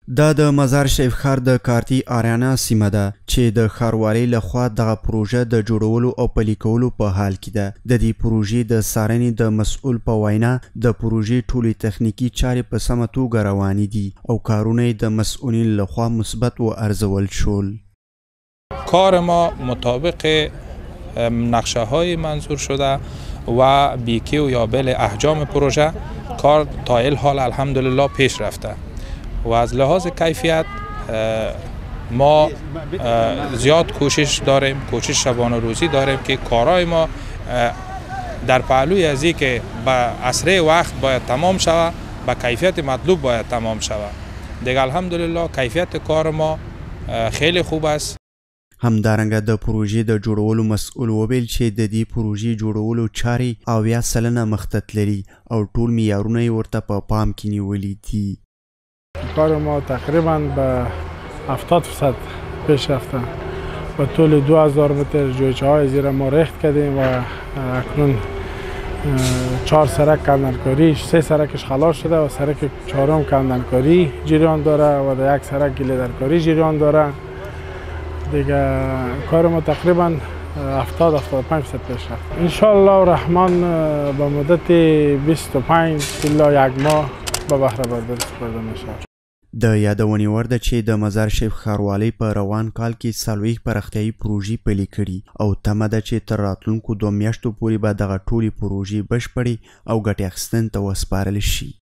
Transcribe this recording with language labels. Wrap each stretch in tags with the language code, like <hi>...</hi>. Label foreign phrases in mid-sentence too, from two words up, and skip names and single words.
<ps>دا د مزار شریف ښار د کارتي آریانا سیمه ده چې د ښاروالۍ لخوا دغه پروژه د جوړولو او پلي کولو په حال کې ده. د دې پروژې د څارنې د مسؤل په وینا د پروژې ټولې تخنیکي چارې په سمه توګه روانې دي او کارونه د مسئولین لخوا مثبت و ارزول شول.</ps> <fa>کار ما مطابق نقشه های منظور شده و بیکیو یا بل احجام پروژه کار تا الحال الحمدلله پیش رفته و از لحاظ کیفیت ما زیاد کوشش داریم، کوشش شبانه روزی داریم که کارهای ما در پهلوی از این که به اسرع وقت باید تمام شود، به کیفیت مطلوب باید تمام شود. دیگه الحمدلله کیفیت کار ما خیلی خوب است.</fa> <ps>همدارنګه د پروژې د جوړولو مسؤل وویل چې د دې پروژې جوړولو چارې 80% مخته تللي او ټول معیارونه یې ورته په پام کې نیولي دي.</ps> <fa>کار ما تقریبا به 70% پیش رفته و طول 2000 متر جویچه های زیر ما ریخت کردیم و اکنون 4 سرک کندنکاری، 3 سرکش خلاص شده و سرک 4م کندنکاری جریان داره و در 1 سرک گلیدرکاری جریان داره. دیگه کار ما تقریبا 70-75% پیش رفت. انشاءالله الرحمن به مدت 25 الی 1 ماه به بهره برداری سپرده میشه.</fa> <ps>د یادونې وړ ده چې د مزار شریف ښاروالۍ په روان کال کې 40 پراختیایي پروژې پلي کړي او تمه ده چې تر راتلونکو 2 میاشتو پورې به دغه ټولې پروژې بشپړې او ګټې اخیستنې ته وسپارل شي.</ps>